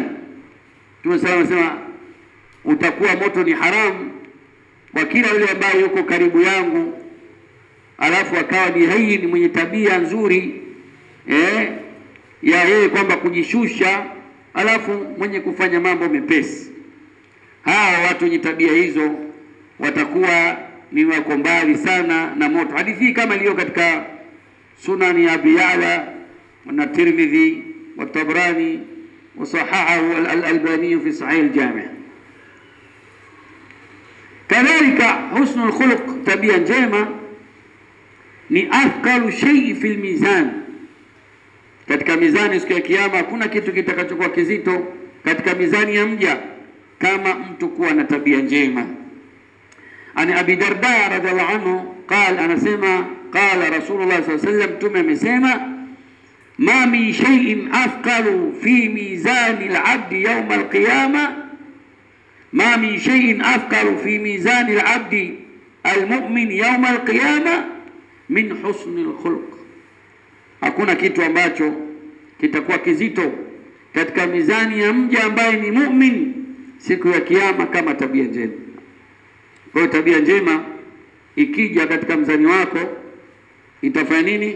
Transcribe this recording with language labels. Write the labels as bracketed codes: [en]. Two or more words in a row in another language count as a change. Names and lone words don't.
[sw] Tunasema utakuwa moto ni haramu kwa kila yule ambaye yuko karibu yangu, alafu akawa ni hayyin, mwenye tabia nzuri ya yeye kwamba kujishusha, alafu mwenye kufanya mambo mepesi. Hawa watu wenye tabia hizo watakuwa ni wako mbali sana na moto. Hadithi kama iliyo katika Sunan ya Abi Ya'la na Tirmidhi wa Tabrani [ar] وصححه الألباني في صحيح الجامع'. [sw] Kadhalika [ar] حسن الخلق, [sw] tabia njema, ni [ar] أثقل شيء في الميزان. [sw] Katika mizani siku ya kiyama hakuna kitu kitakachokuwa kizito katika mizani ya mja kama mtu kuwa na tabia njema. [ar] عن أبي الدرداء رضي الله عنه قال, anasema قال رسول الله صلى الله عليه وسلم, [sw] Mtume amesema, [ar] ما من شيء أثقل في ميزان العبد يوم القيامة ما من شيء أثقل في ميزان العبد المؤمن يوم القيامة من حسن الخلق. [sw] Hakuna kitu ambacho kitakuwa kizito katika mizani ya mja ambaye ni mu'min siku ya kiyama kama tabia njema. Kwa hiyo tabia njema ikija katika mzani wako itafanya nini?